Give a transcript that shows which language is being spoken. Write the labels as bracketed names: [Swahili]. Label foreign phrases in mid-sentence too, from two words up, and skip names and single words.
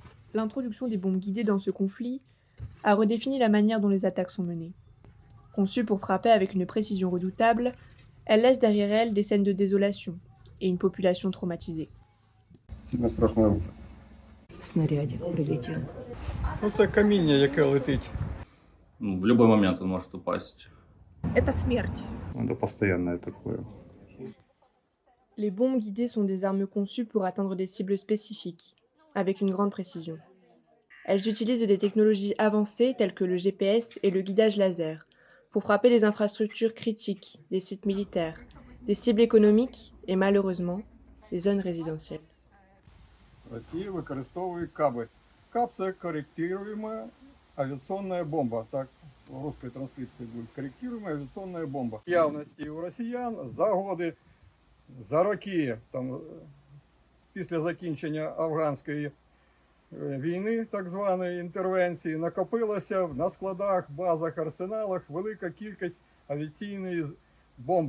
[French] L'introduction des bombes guidées dans ce conflit a redéfini la manière dont les attaques sont menées. Conçues pour frapper avec une précision redoutable, elles laissent derrière elles des scènes de désolation et une population traumatisée. [Russian] Сильно страшне оружие. Снарядик прилетел. [Ukrainian] Це каміння, яке летить. [Russian] В любой момент он может упасть. Это смерть. Это постоянное такое. [French] Les bombes guidées sont des armes conçues pour atteindre des cibles spécifiques, avec une grande précision. Elles utilisent des technologies avancées telles que le GPS et le guidage laser, pour frapper les infrastructures critiques, des sites militaires, des cibles économiques et malheureusement, des zones résidentielles. [Ukrainian] Росія використовує каби. Каб – це корректируемая авіаційна бомба. Так, [Russian] в русской [Ukrainian] транскрипції буде корректируемая авіаційна бомба. Явності у росіян за годи, за роки, там, після закінчення афганської війни, так званої інтервенції, накопилося на складах, базах, арсеналах велика кількість авіаційних бомб.